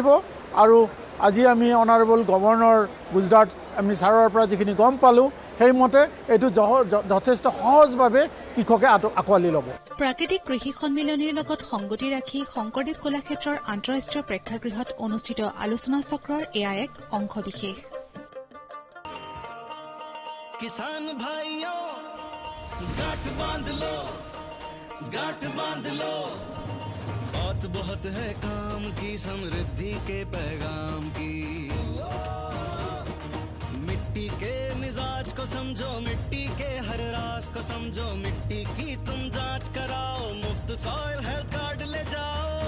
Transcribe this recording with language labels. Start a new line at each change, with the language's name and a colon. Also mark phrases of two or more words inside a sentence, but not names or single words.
Assamese: আৰু আজি আমি
English: Honourable Governor
Assamese: গুজৰাট আমি ছাৰৰ পৰা যিখিনি গম পালোঁ সেইমতে এইটো যথেষ্ট সহজভাৱে কৃষকে আঁকোৱালি ল'ব। প্ৰাকৃতিক কৃষি সন্মিলনীৰ লগত সংগতি ৰাখি শংকৰদেৱ কলাক্ষেত্ৰৰ আন্তঃৰাষ্ট্ৰীয় প্ৰেক্ষাগৃহত অনুষ্ঠিত আলোচনা চক্ৰৰ এয়া এক অংশ বিশেষ।
Hindi: किसान भाइयों गांठ बांध लो बात बहुत है काम की समृद्धि के पैगाम की मिट्टी के मिजाज को समझो मिट्टी के हर राज को समझो मिट्टी की तुम जांच कराओ मुफ्त सॉइल हेल्थ कार्ड ले जाओ